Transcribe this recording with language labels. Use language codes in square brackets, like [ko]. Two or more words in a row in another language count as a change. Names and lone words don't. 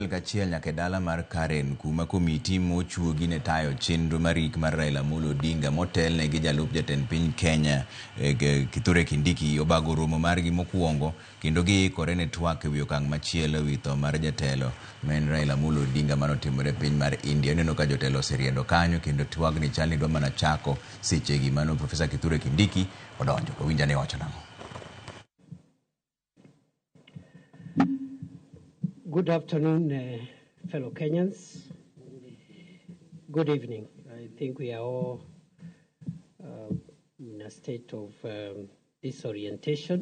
[luo] Kachiel nyaka dala mar Karen kuma komiti mochuogi ne tayo chenro marik mar Raila Odinga motelne gi jalup jatend piny Kenya Prof Kindiki obago romo margi mokwongo kendo giikore ne twak ewi okang' machielo ewi tho mar jatelo men Raila Odinga manotimore piny mar India. Neno ka jotelo oseriendo kanyo kendo twagni chalni dwa mana chako sechegi. Mano Profesa Prof Kindiki odonjo owinja ne wacho nang'o. [en] Good afternoon, fellow Kenyans. Good evening. I think we are all in a state of disorientation.